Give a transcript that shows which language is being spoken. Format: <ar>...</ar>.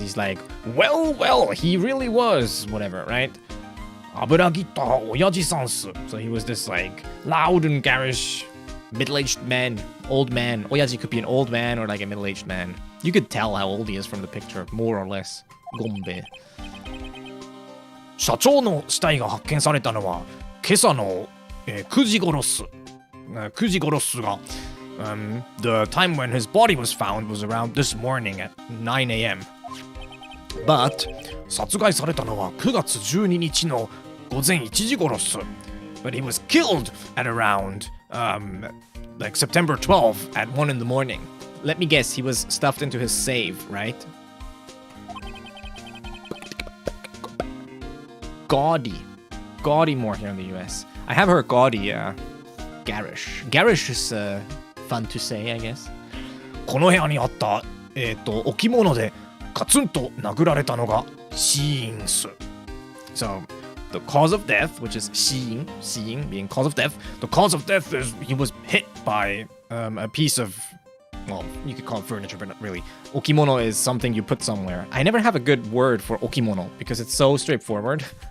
<en>He's like, well, he really was whatever, right?</en> <ja>油切った親父さんす.</ja> <en>So he was this like loud and garish middle-aged man, old man. Oyaji could be an old man or like a middle-aged man. You could tell how old he is from the picture, more or less. Gombe.</en> <ja>社長の死体が発見されたのは今朝の9時頃っす。 9時頃っすが、</ja> <en>the time when his body was found was around this morning at 9 a.m.</en> <ja>But 殺害されたのは9月12日の午前1時頃っす。</ja> <en>But he was killed at around like September 12 at 1 in the morning. Let me guess, he was stuffed into his save, right? Gaudy more here in the US. I have heard gaudy, garish. Garish is fun to say, I guess.</en> <ja>この部屋にあった置物でカツンと殴られたのが死因っす。</ja> <en>So the cause of death, which is 死因 being cause of death. The cause of death is he was hit by a piece of, well, you could call it furniture, but not really. Okimono is something you put somewhere. I never have a good word for okimono because it's so straightforward.</en>